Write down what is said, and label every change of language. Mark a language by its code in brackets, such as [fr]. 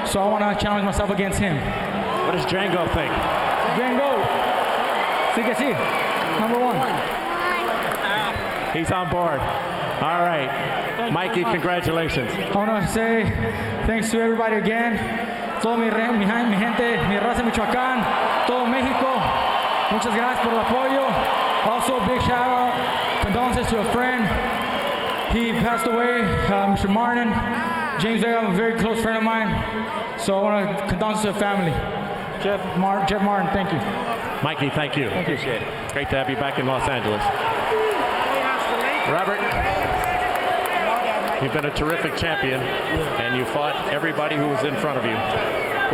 [en] So I want to challenge myself against him. What does Django think? [es] Django. Sí que sí. [en] Number 1. He's on board. All right. Mikey, congratulations. I want to say thanks to everybody again. [es] Todo mi gente, mi raza Michoacán, todo México. Muchas gracias por el apoyo. [en] Also, big shout out, condolences to a friend. He passed away, Mr. Martin. James Vega, a very close friend of mine. So I want to condolences to the family. Jeff Martin, thank you. Mikey, thank you. Appreciate it. Great to have you back in Los Angeles. Robert, you've been a terrific champion, and you fought everybody who was in front of you.